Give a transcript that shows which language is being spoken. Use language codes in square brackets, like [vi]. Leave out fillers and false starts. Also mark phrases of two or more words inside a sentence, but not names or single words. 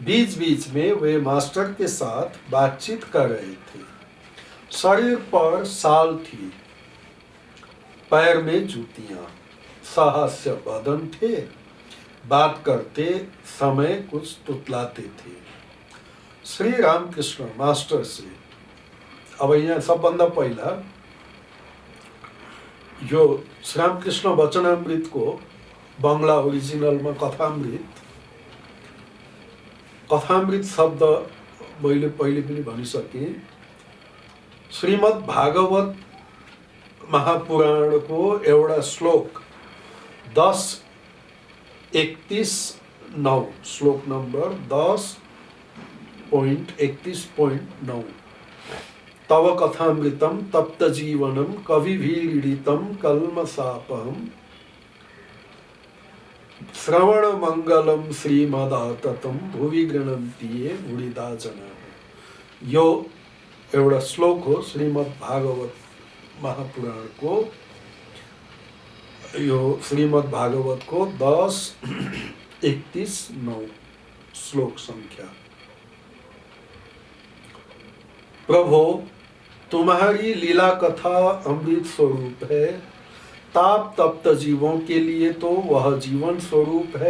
[hi] बीच बीच में वे मास्टर के साथ बातचीत कर रहे थे। शरीर पर शाल थी, पैर में जूतियां, साहस्य बदन थे। बात करते समय कुछ तुतलाते थे। श्री रामकृष्ण मास्टर से, [ne] अब यहाँ सबभन्दा पहिला यो श्री रामकृष्ण वचनामृत को बंगला ओरिजिनल में कथामृत शब्द मैले पहिले पनि भनिसके। श्रीमद् भागवत महापुराण को एउटा श्लोक 10:31-9, श्लोक नंबर 10.31.9। [sa] तव कथामृतम तप्त जीवनम कविभिरीडितम कल्मषापहम श्रवण मंगलम श्रीमदाततम भुवि गृह्णन्ति ये मुनिदा जना। [ne] यो एउटा श्लोक हो श्रीमद् भागवत महापुराण को। यो श्रीमद् भागवत को 10:31-9 श्लोक संख्या। [hi] प्रभो, तुम्हारी लीला कथा अमृत स्वरूप है। ताप तप्त जीवों के लिए तो वह जीवन स्वरूप है।